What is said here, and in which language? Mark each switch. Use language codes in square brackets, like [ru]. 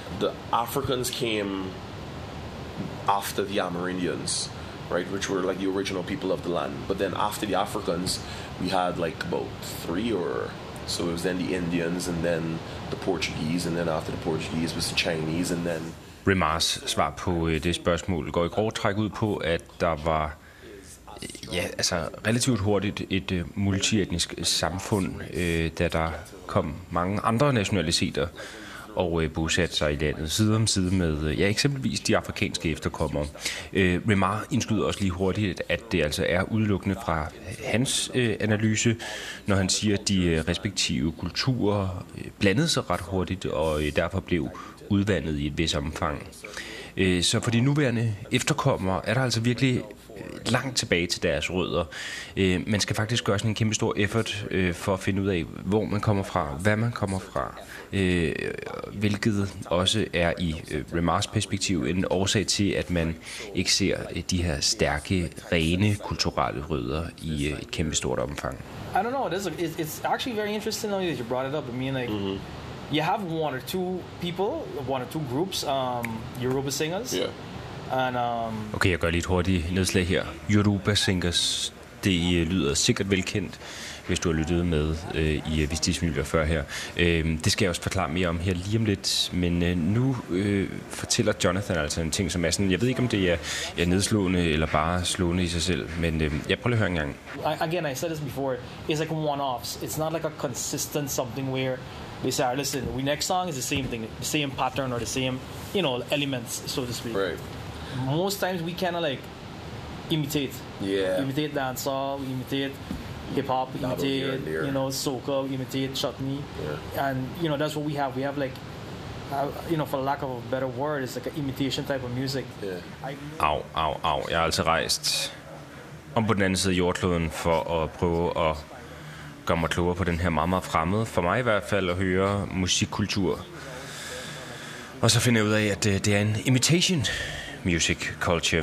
[en] The Africans came after the Amerindians, right, which were like the original people of the land. But then after the Africans, we had like about three or so. It was then the Indians, and then the Portuguese, and then after the Portuguese was the Chinese, and then... [da] Remars svar på det spørgsmål går i grov træk ud på, at der var relativt hurtigt et multietnisk samfund, da der kom mange andre nationaliteter og bosatte sig i landet side om side med eksempelvis de afrikanske efterkommere. Remar indskyder også lige hurtigt, at det altså er udelukkende fra hans analyse, når han siger, at de respektive kulturer blandede sig ret hurtigt og derfor blev udvandet i et vis omfang. Så for de nuværende efterkommere er der altså virkelig langt tilbage til deres rødder. Man skal faktisk gøre sådan en kæmpe stor effort for at finde ud af, hvor man kommer fra, hvad man kommer fra, hvilket også er i Remars perspektiv en årsag til, at man ikke ser de her stærke, rene kulturelle rødder i et kæmpe stort omfang. [en] I don't know, it's actually very interesting that you brought it up. I mean, like, you have one or two people, one or two groups, Yoruba singers. Yeah. [da] Okay, jeg gør lige et hurtigt nedslag her. Yoruba Singers, det lyder sikkert velkendt, hvis du har lyttet med i Vistismiljøer før her. Det skal jeg også forklare mere om her lige om lidt, men nu fortæller Jonathan altså en ting, som er sådan, jeg ved ikke, om det er nedslående eller bare slående i sig selv, men jeg prøver at høre en gang. [en] Again, I said this before, it's like one-offs. It's not like a consistent something where they say, listen, we next song is the same thing, the same pattern or the same, you know, elements, so to speak. Right. Most times we kind of like imitate. Yeah. Imitate dancehall, imitate hip hop, imitate, you know, soca, imitate chutney. Yeah. And, you know, that's what we have. We have like, you know, for lack of a better word, it's like an imitation type of music. Yeah. Au. [da] Jeg har altid rejst om på den anden side af jordkloden for at prøve at gøre mig klogere på den her meget, meget fremmede, for mig i hvert fald, at høre musikkultur. Og så finder jeg ud af, at det er en [en] imitation music culture.